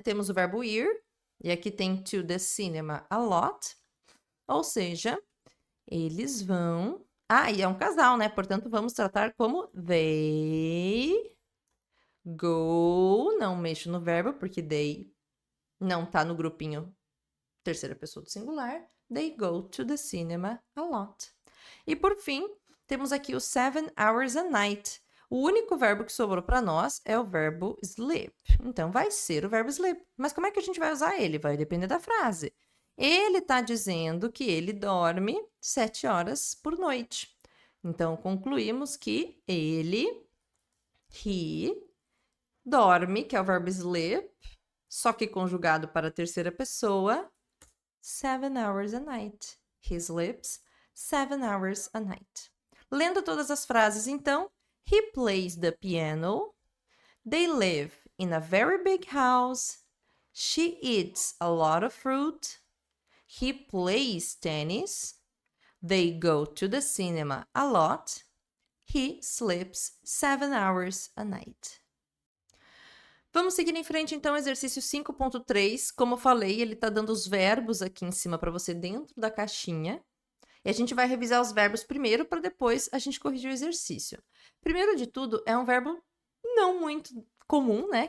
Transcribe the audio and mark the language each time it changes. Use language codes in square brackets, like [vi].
[pt] Temos o verbo ir, e aqui tem [en] to the cinema a lot. [pt] Ou seja, eles vão... Ah, e é um casal, né? Portanto, vamos tratar como [en] they go. [pt] Não mexo no verbo, porque they não tá no grupinho terceira pessoa do singular. [en] They go to the cinema a lot. [pt] E por fim, temos aqui o [en] 7 hours a night. [pt] O único verbo que sobrou para nós é o verbo sleep. Então, vai ser o verbo sleep. Mas como é que a gente vai usar ele? Vai depender da frase. Ele está dizendo que ele dorme 7 horas por noite. Então, concluímos que ele, he, dorme, que é o verbo sleep, só que conjugado para a terceira pessoa, [en] 7 hours a night. He sleeps 7 hours a night. [pt] Lendo todas as frases, então, [en] he plays the piano. They live in a very big house. She eats a lot of fruit. He plays tennis. They go to the cinema a lot. He sleeps 7 hours a night. [pt] Vamos seguir em frente, então, exercício 5.3. Como eu falei, ele está dando os verbos aqui em cima para você dentro da caixinha. E a gente vai revisar os verbos primeiro para depois a gente corrigir o exercício. Primeiro de tudo, é um verbo não muito comum, né?